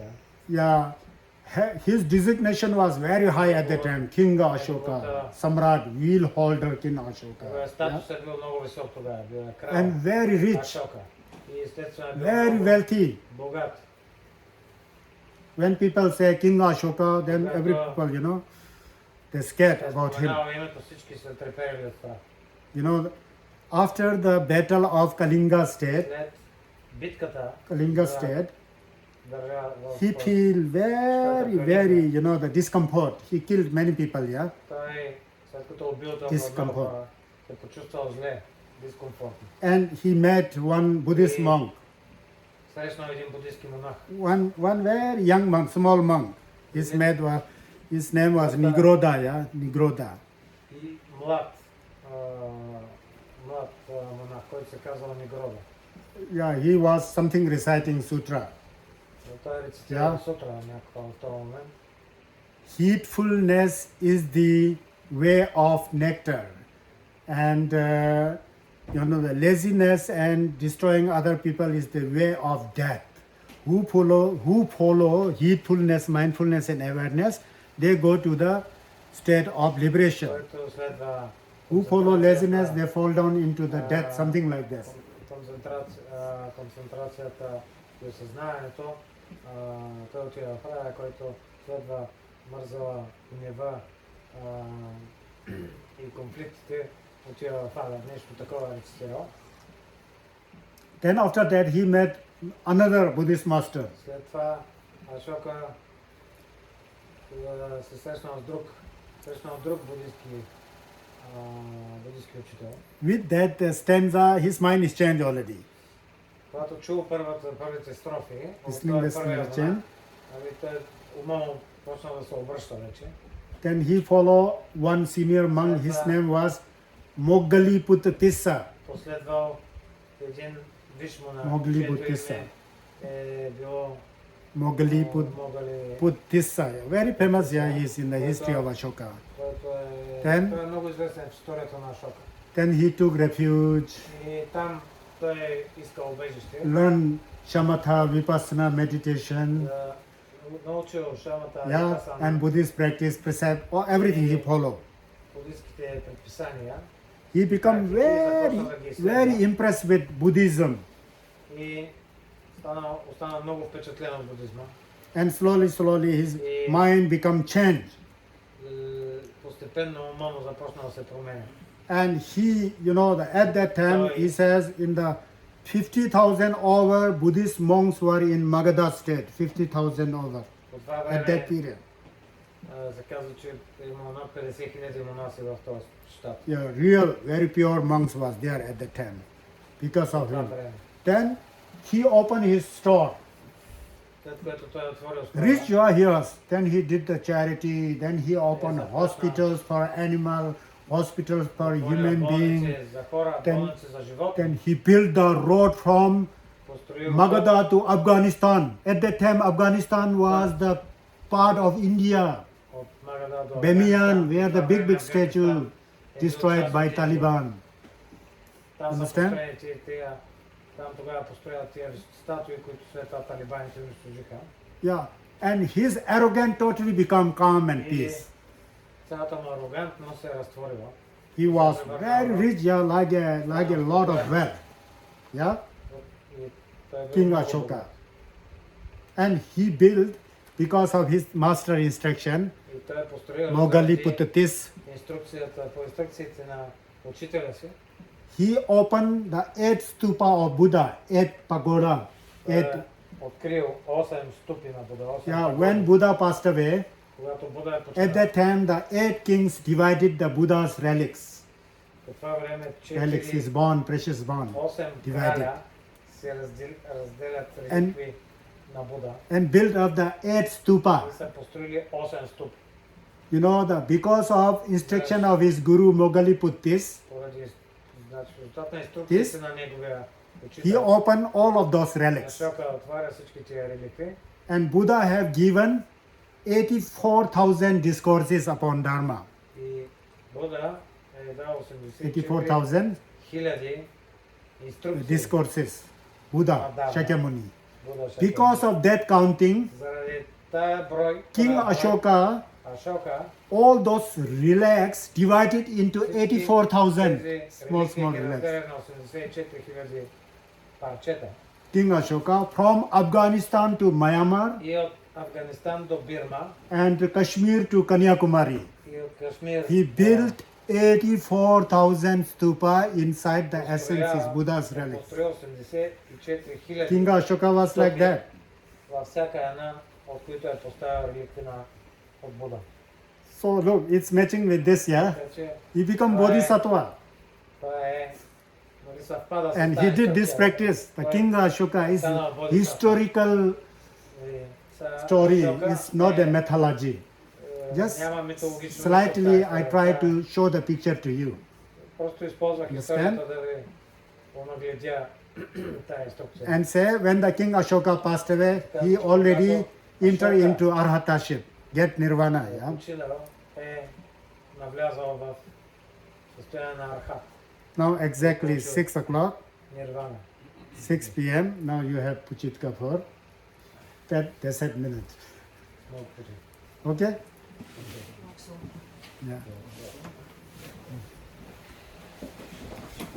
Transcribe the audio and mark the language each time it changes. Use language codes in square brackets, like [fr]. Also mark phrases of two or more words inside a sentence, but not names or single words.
[en] Yeah, his designation was very high at the time. King Ashoka, Samrat, wheel holder King Ashoka. Yeah? [bg] Статусът е бил много висок тогава. Бил е крал [en] And very rich, [bg] Ашока. И естествено е бил [en] very [bg] много [en] wealthy. [bg] богат. [en] When people say King Ashoka, then every people, they're scared about him. [bg] Споменава името, всички са треперили от това. [en] After the battle of Kalinga state, [bg] След битката Kalinga за [en] state, [bg] държава [en] he feel very, the discomfort. He killed many people, yeah. [bg] той, след като убил толкова [en] Discomfort. [bg] много хора, се почувствал зле, дискомфортно. [en] And he met one Buddhist monk, [bg] Срещнал един буддийски монах. [en] one very young monk, small monk. His name was Nigroda, yeah, Nigroda. [bg] И млад монах, който се казва Нигрода. [en] Yeah, he was something reciting sutra. [bg] Той рецитира сутра някаква в този момент. [en] Heedfulness is the way of nectar, and the laziness and destroying other people is the way of death. Who follow heedfulness, mindfulness, and awareness, they go to the state of liberation. [bg] Който следва [en] Who follow laziness, they fall down into the death, something like this. [bg] концентрацията и осъзнанието, той отива в рая, който следва мързала, гнева и конфликтите, отива в ада. Нещо такова е рецитирал. [en] Then after that he met another Buddhist master. [bg] След това Ашока се срещнал с друг буддийски учител. [en] With that stanza, his mind is changed already. [bg] Когато чул първите строфи, [en] His linguistic is changed. [bg] той умом почна да се обръща вече. [en] Then he followed one senior monk, his name was Moggaliputta. [bg] Последвал един виш монах, Moggaliputta. е било Moggaliputta. [en] Very famous, yeah, he is in the history of Ashoka. [bg] Той е много известен в историята на Ашока. [en] Then he took refuge, [bg] И там той искал убежище. [en] learned shamatha, vipassana, meditation, [bg] Научил шамата, [en] yeah, and Buddhist practice, precept, everything he followed. [bg] буддийските предписания. [en] He became very impressed with Buddhism. [bg] И остана много впечатлен от будизма. [en] And slowly his mind become changed. [bg] Постепенно ума му започна да се променя. [en] And he, at that time, he says in the 50,000 over Buddhist monks were in Magadha state, 50,000 over at that period. [bg] Се казва, че има над 50,000 монаси в този щат. [en] Yeah, real, very pure monks was there at that time because of him. Then he opened his store. [bg] След което той отворил [en] Rich he was. Then he did the charity. Then he opened hospitals for animal, hospitals for human being. Then he built the road from Magadha to Afghanistan. At that time, Afghanistan was the part of India. Bamiyan, where the big statue destroyed by Taliban. Understand? [bg] Там тогава построят тия статуи, които след това талибаните унищожиха. [en] Yeah, and his arrogance totally become calm and peace. [bg] Цялата му арогантност се разтворила. [en] He was very rich, yeah, like a lot of wealth. Yeah, King Ashoka. And he built, because of his master instruction, Moggaliputta. [bg] По инструкциите на учителя си, [en] he opened the 8 stupa of Buddha, 8 pagoda. [bg] Открил 8 ступи на Буда. [en] Yeah, when Buddha passed away, [bg] когато Буда е починал, [en] at that time the 8 kings divided the Buddha's relics. [bg] По това време [en] Relics, his bond, precious bond, 8 divided. [bg] краля се разделят реликви на Буда. [en] And built up the 8 stupa. [bg] И са построили 8 ступи. [en] Because of instruction of his guru Moggaliputta, [bg] Поради резултат на инструкциите на неговия [en] he [bg] учител, [en] opened all of those relics. [bg] Ашока отваря всички тия реликви. [en] And Buddha have given 84,000 discourses upon Dharma. [bg] И Буда е дал 84,000 хиляди инструкции. [en] discourses. Buddha, Dharma. Shakyamuni. [bg] Буда Шакямуни. [en] Because of that counting, [bg] Заради тая брой, [en] King [bg] това брой, Ashoka, Ашока, [en] all those relics divided into 84,000 [bg] тези [en] small [bg] реликвии ги [en] relics. [bg] разделя на 84 хиляди парчета. [en] King Ashoka from Afghanistan to Myanmar [bg] И от Афганистан до Бирма, [en] and Kashmir to Kanyakumari. [bg] и от Кашмир. [en] He built 84,000 stupa inside the essence is Buddha's relics. [bg] Построил 84 хиляди. [en] King Ashoka was like that. [bg] Във всяка една, от които е поставил реликви от Буда. [en] So look, it's matching with this, yeah? [bg] Така че [en] He become Bodhisattva. [bg] това е, нали, съвпада с [en] And [bg] тая [en] he did this [bg] инструкция. [en] practice. The King Ashoka is [bg] Станал Bodhisattva. [en] historical [bg] Нали, са- [en] story, Ашока it's not a [bg] е, [en] mythology. Just [bg] няма митологично [en] slightly [bg] нищо в [en] I [bg] тази [en] try [bg] история. [en] to show the picture to you. [bg] Просто използвах [en] Understand? [bg] историята да ви онагледя тая инструкция. [en] And say when the King Ashoka passed away, he already entered into arhataship, get nirvana. Yeah? [bg] Починал е навлязал в състояние на архат, [en] Now exactly 6 o'clock, [bg] нирвана. [en] 6 p.m. Now you have Puchitka for 10 minutes. [bg] Много почина. [en] Okay? Yeah.